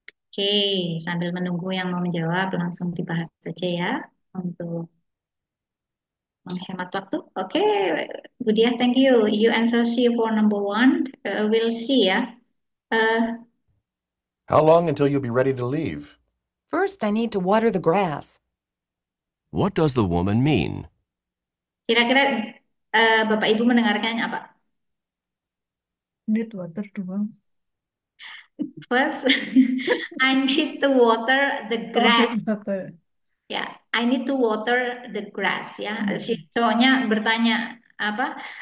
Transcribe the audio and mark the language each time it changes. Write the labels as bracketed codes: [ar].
[id] Oke, sambil menunggu yang mau menjawab, langsung dibahas saja ya untuk menghemat waktu. [en] Oke, Budia, thank you. You answer C for number one. We'll see ya. How long until you'll be ready to leave? First, I need to water the grass. What does the woman mean? [id] Kira-kira Bapak Ibu mendengarkan apa? [en] Need water [id] doang. [en] First, I need to water the grass. Water. Ya, I need to water the grass ya. [id] Si cowoknya bertanya apa?